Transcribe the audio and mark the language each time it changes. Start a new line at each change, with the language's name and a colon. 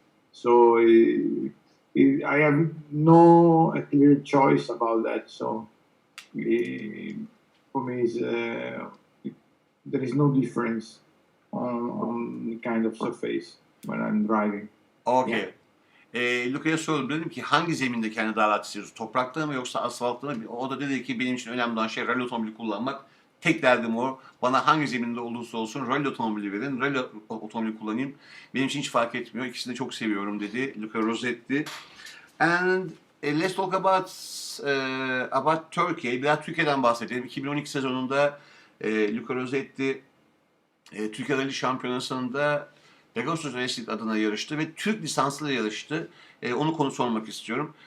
English: So I have no clear choice about that. So for me, there is no difference on the kind of surface when I'm driving. Okay.
Turkish: Luca'ya sordum, dedim ki hangi zeminde kendi daha rahat hissediyorsun? Toprakta mı yoksa asfaltta mı? O da dedi ki benim için önemli olan şey rally otomobili kullanmak. Tek derdim o. Bana hangi zeminde olursa olsun rally otomobili verin. Rally otomobili kullanayım. Benim için hiç fark etmiyor. İkisini de çok seviyorum dedi Luca Rossetti.
English: And let's talk about Turkey.
Turkish: Biraz Türkiye'den bahsedelim. 2012 sezonunda Luca Rossetti Türkiye Ralli Şampiyonası'nda Pegasus Racing adına yarıştı ve Türk lisanslı yarıştı. Onu konu sormak istiyorum.